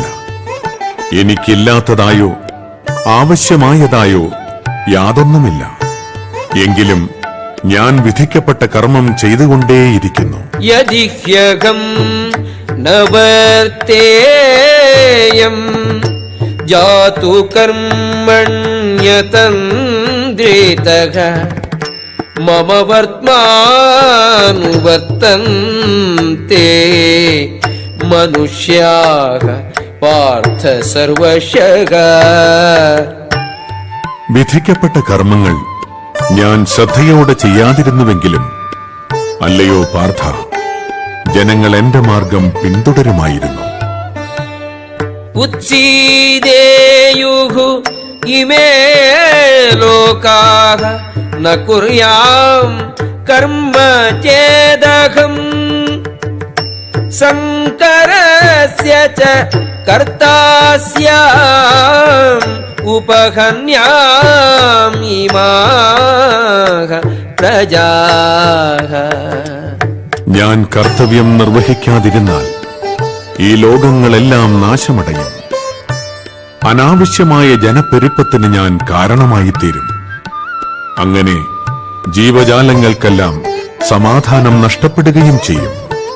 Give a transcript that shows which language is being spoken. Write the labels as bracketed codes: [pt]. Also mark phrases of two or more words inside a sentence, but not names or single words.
[ml] എനിക്കില്ലാത്തതായോ ആവശ്യമായതായോ യാതൊന്നുമില്ല. എങ്കിലും ഞാൻ വിധിക്കപ്പെട്ട കർമ്മം ചെയ്തുകൊണ്ടേയിരിക്കുന്നു. [sa] യദിഹ്യഹം നവർത്തേയം जातु कर्मण्यतन्द्रितः मम वर्त्मानुवर्तन्ते मनुष्याः पार्थ सर्वशः. [ml] വിധിക്കപ്പെട്ട കർമ്മങ്ങൾ ഞാൻ ശ്രദ്ധയോടെ ചെയ്യാതിരുന്നുവെങ്കിലും അല്ലയോ പാർത്ഥ, ജനങ്ങൾ എന്റെ മാർഗം പിന്തുടരുമായിരുന്നു. [sa] उत्सीदेयुः इमे लोकाः न कुर्याम् कर्म चेदहम् संकरस्य च कर्ता स्याम् उपहन्यामिमाः प्रजाः. [ml] ഞാൻ കർത്തവ്യം നിർവഹിക്കാതിരുന്നാൽ ഈ ലോകങ്ങളെല്ലാം നാശമടയും. അനാവശ്യമായ ജനപ്പെരുപ്പത്തിന് ഞാൻ കാരണമായിത്തീരും. അങ്ങനെ ജീവജാലങ്ങൾക്കെല്ലാം സമാധാനം നഷ്ടപ്പെടുകയും ചെയ്യും.